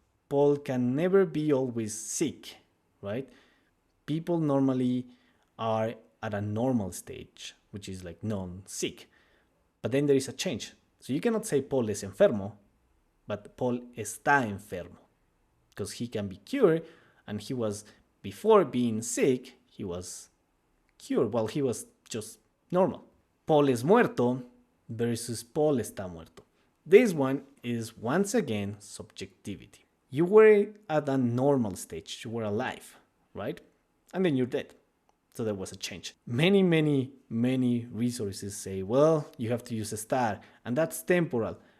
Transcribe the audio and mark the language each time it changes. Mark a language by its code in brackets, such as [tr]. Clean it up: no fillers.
[en] Paul can never be always sick, right? People normally are at a normal stage, which is like non-sick. But then there is a change. So you cannot say Paul [es] es enfermo, [en] but Paul [es] está enfermo. [en] Because he can be cured, and he was, before being sick, he was cured. Well, he was just normal. [es] Paul es muerto versus Paul está muerto. [en] This one is once again subjectivity. You were at a normal stage, you were alive, right? And then you're dead. So there was a change. Many resources say, well, you have to use ESTAR, and that's temporal.